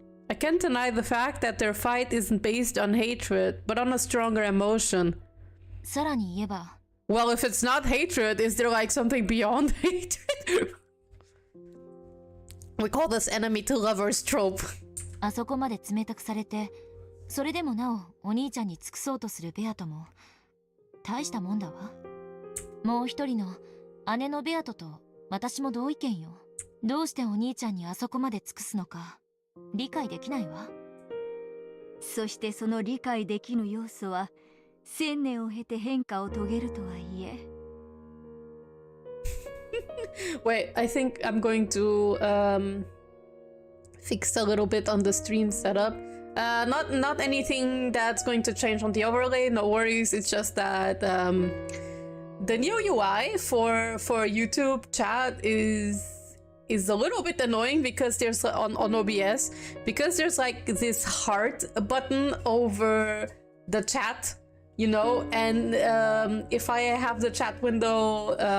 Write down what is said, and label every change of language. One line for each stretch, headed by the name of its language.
English: I can't deny the fact that their fight isn't based on hatred, but on a stronger emotion.
Japanese: さらに言えば
English: Well, if it's not hatred, is there like something beyond hatred? We call this enemy to lovers trope.
Japanese: あそこまで冷たくされてそれでもなおお兄ちゃんに尽くそうとするベアトも大したもんだわ。もう一人の姉のベアトと私も同意見よ。どうしてお兄ちゃんにあそこまで尽くすのか理解できないわ。そしてその理解できぬ要素は1000年を経て変化を遂げるとはいえ。
English: Wait, I think I'm going to fix a little bit on the stream setup. Not anything that's going to change on the overlay, no worries. It's just that the new UI for YouTube chat is a little bit annoying because there's on OBS because there's like this heart button over the chat, you know, and if I have the chat window